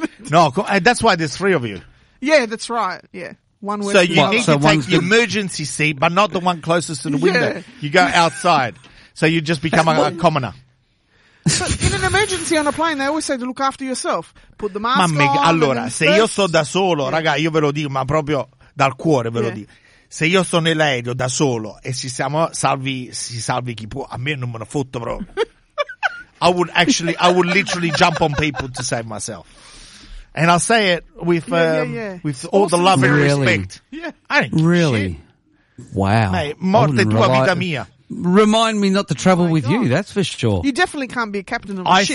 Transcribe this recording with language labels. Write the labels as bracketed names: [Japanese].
[English] No, that's why there's three of you. Yeah, that's right. Yeah. One so you need so to take the emergency seat, but not the one closest to the window. You go outside. So you just become a commoner. But in an emergency on a plane, they always say to look after yourself. Put the mask on. [Italian] Allora, se io sto da solo, raga, io ve lo dico, ma proprio dal cuore ve lo dico. Se io sto nell'aereo da solo e si salvi chi può, a me non me ne fotto proprio. [English] I would literally jump on people to save myself. And I'll say it with all the love and respect. Yeah. I don't care. Really? Wow. [Italian] Mate, morte tua vita mia. [English] Remind me not to travel with you, that's for sure. You definitely can't be a captain of a ship.